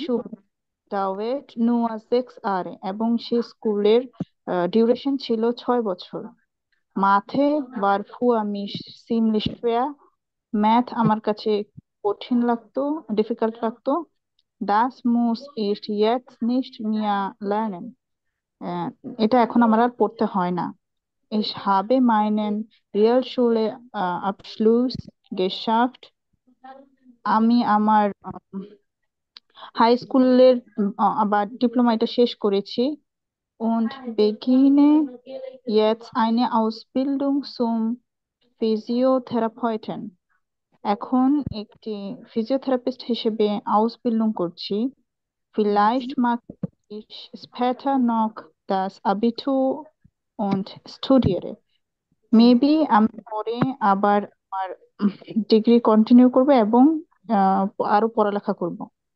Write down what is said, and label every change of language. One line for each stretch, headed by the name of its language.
German: Schule dauert nur 6 Jahre
Bangla: এবং সেই স্কুলের ডিউরেশন ছিল 6 বছর।
German: Mathe war für mich ziemlich schwer.
Bangla: Math আমার কাছে কঠিন লাগতো, ডিফিকাল্ট লাগতো।
German: Das muss ich jetzt nicht mehr lernen.
Bangla: আহ, এটা এখন আমার আর পড়তে হয় না।
German: Ich habe meinen Realschule Abschluss geschafft.
Bangla: আমি আমার হাই স্কুলের আবার ডিপ্লোমা এটা শেষ করেছি।
German: Und beginne jetzt eine Ausbildung zum Physiotherapeuten.
Bangla: এখন একটি ফিজিওথেরাপিস্ট হিসেবে আউসবিল্ডিং করছি।
German: Vielleicht mache ich später noch das Abitur und studiere.
Bangla: Maybe আমি পরে আবার আমার ডিগ্রি কন্টিনিউ করব এবং আহ, আরো পড়ালেখা করব।